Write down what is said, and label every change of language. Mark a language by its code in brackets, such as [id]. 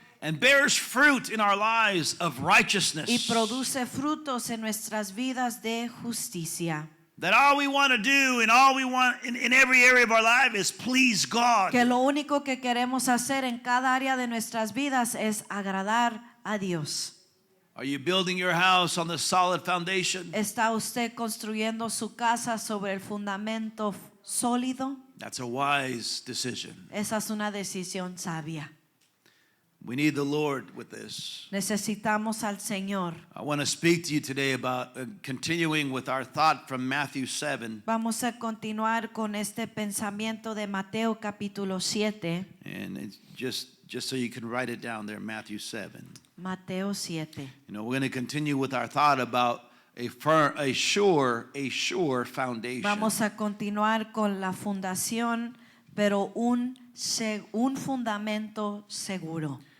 [en] And bears fruit in our lives of [es] Y [en] righteousness. [es] produce frutos en nuestras vidas de justicia. [en] That all we want to do and all we want in every area of our life is please God. [es] Que lo único que queremos hacer en cada área de nuestras vidas es agradar a Dios. [en] Are you building your house on the solid foundation? [es] ¿Está usted construyendo su casa sobre el fundamento sólido? [en] That's a wise decision. [es] Esa es una decisión sabia. [en] We need the Lord with this. [es] Necesitamos al Señor. [en] I want to speak to you today about continuing with our thought from Matthew 7. [es] Vamos a continuar con este pensamiento de Mateo capítulo 7. [en] And it's just so you can write it down there, Matthew 7. [es] Mateo 7. [en] You know, we're going to continue with our thought about a sure foundation. [es] Vamos a continuar con la fundación, pero un fundamento seguro.